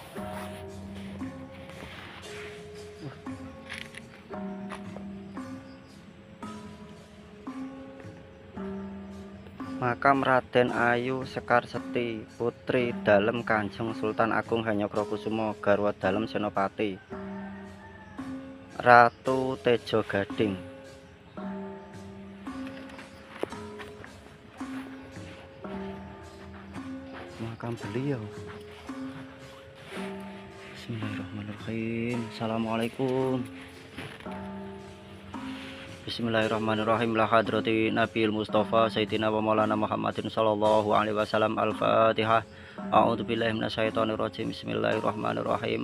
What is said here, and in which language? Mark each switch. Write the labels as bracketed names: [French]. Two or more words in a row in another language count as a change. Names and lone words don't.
[Javanese] Makam Raden Ayu Sekarseti, putri dalem Kanjeng Sultan Agung Hanyokrokusumo, garwa dalem Senopati Ratu Tejo Gading. [Indonesian] Makam beliau. [Arabic] Bismillahirrahmanirrahim. Assalamualaikum. Bismillahirrahmanirrahim. لحضرة النبي المصطفى سيدنا ومولانا محمد صلى الله عليه وسلم. Al-Fatihah. أعوذ بالله من الشيطان الرجيم. Bismillahirrahmanirrahim.